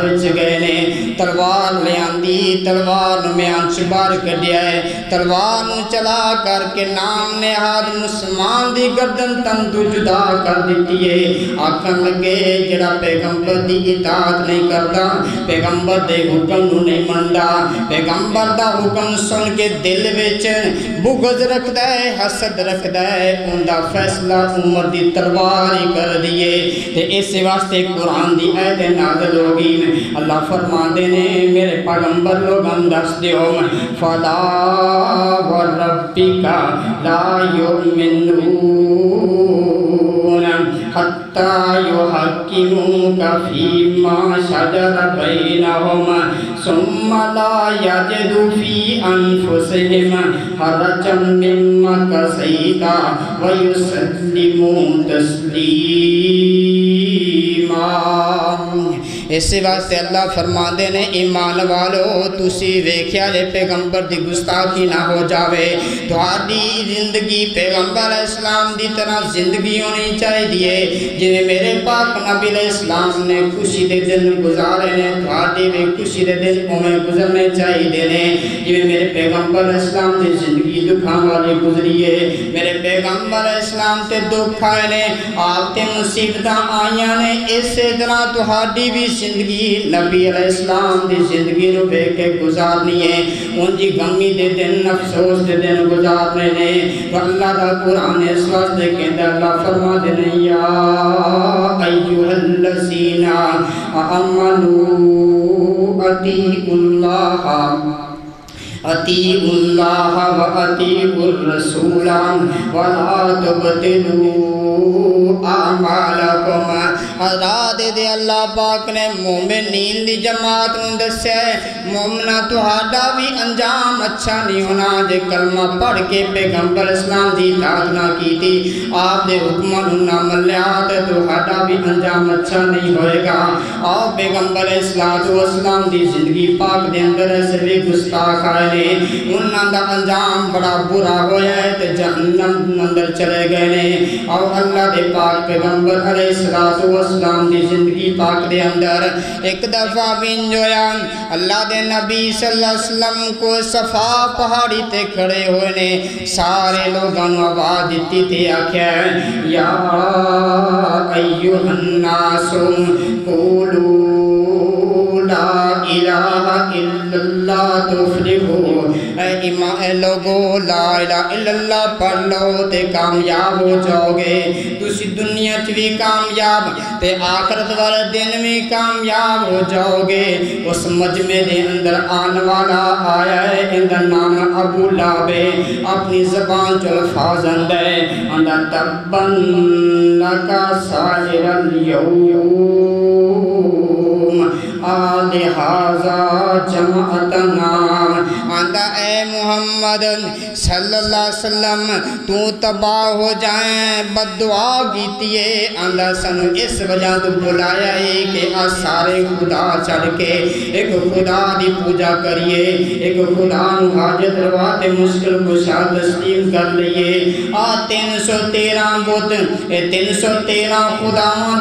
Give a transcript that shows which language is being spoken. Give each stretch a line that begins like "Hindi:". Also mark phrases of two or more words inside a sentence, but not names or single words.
Punjabi: وچ گئے نے تلوار لے آندی تلوار میں آنچ بار کڈیا ہے تلوار نو چلا کر کے نام نہاد مسلمان دی گردن تن تو جدا کر دیتی ہے آکھن لگے جڑا پیغمبر دی اطاعت نہیں کرتا پیغمبر دے حکم نو نہیں مندا پیغمبر دا حکم سن کے دل وچ بغض رکھدا ہے حسد رکھدا ہے ان دا فیصلہ عمر دی تلوار ہی کر دیے تے اس واسطے قرآن دی آیت نازل ہوگی اللہ فرماندے نے میرے پیغمبر لوگاں دس دیو فلا
Arabic: وربک لا یؤمنون حتی یحکموک فیما شجر بینہم ثم لا یجدوا فی انفسہم حرجا مما قضیت ویسلموا تسلیما
Punjabi: اس واسطے اللہ فرماندے نے ایمان والو تسی ویکھیا جے پیغمبر دی گستاخی نہ ہو جاوے تہاڈی زندگی پیغمبر اسلام دی طرح زندگی ہونی چاہیے جویں میرے پاک نبی
Arabic: علیہ السلام
Punjabi: نے خوشی دے دن گزارے نے تہاڈی بھی خوشی دے دن اوویں گزرنے چاہیے نے جویں میرے پیغمبر اسلام دی زندگی دکھاں والی گزری ہے میرے پیغمبر اسلام تے دکھ آئے نے آپ تے مصیبتاں آئیاں نے اسی طرح تہاڈی بھی زندگی نبی
Arabic: علیہ السلام
Punjabi: دی زندگی نو بے کے گزارنی ہے ان جی غمی دے دن افسوس دے دن گزارنے نے تو اللہ دا قرآن اس واسطے کہندا اللہ فرما دے
Arabic: یا ایھا الذین آمنوا اطیعوا اللہ و اطیعوا الرسول ولا تبطلوا اعمالکم
Punjabi: حضرات دے اللہ پاک نے مومنین دی جماعت نوں دسیا ہے مومنہ تہاڈا بھی انجام اچھا نہیں ہونا جے کلمہ پڑھ کے پیغمبر اسلام دی اطاعت نہ کیتی آپ دے حکماں نوں نہ منیا تے تہاڈا بھی انجام اچھا نہیں ہوئے گا اور پیغمبر اسلام دی زندگی پاک دے اندر ایسے بھی گستاخ آئے نے انہاں دا انجام بڑا برا ہویا ہے تے جہنم اندر چلے گئے نے اور اللہ دے پاک پیغمبر
Arabic: علیہ السلام
Punjabi: دی زندگی پاک دے اندر ایک دفعہ بین جویا اللہ دے نبی
Arabic: صلی اللہ علیہ وسلم
Punjabi: کو صفا پہاڑی تے کھڑے ہوئے نے سارے لوگاں نوں آواز دیتی تے آکھیا
Arabic: یا ایھا الناس قولوا لا الہ الا اللہ تفلحوا
Punjabi: اے لوگو
Arabic: لا الہ الا اللہ
Punjabi: پڑھ لو تے کامیاب ہو جاؤ گے تسی دنیا چ بھی کامیاب تے آخرت والے دن بھی کامیاب ہو جاؤ گے اس مجمع دے اندر آن والا آیا ہے اندر نام ابو لہب اپنی زبان چ الفاظ اندر اندر
Arabic: تبن لک سائر اليوم لہذا جمعتنا
Punjabi: آندہ اے محمد
Arabic: صلی اللہ علیہ وسلم
Punjabi: تو تباہ ہو جائیں بد دعا کیتی ہے آندہ سن اس وجہ تو بلایا ہے کہ سارے خدا چڑھ کے ایک خدا دی پوجا کریے ایک خدا نو حاجت روات مشکل کشا تسلیم کر لیے 313 بت 313 خداواں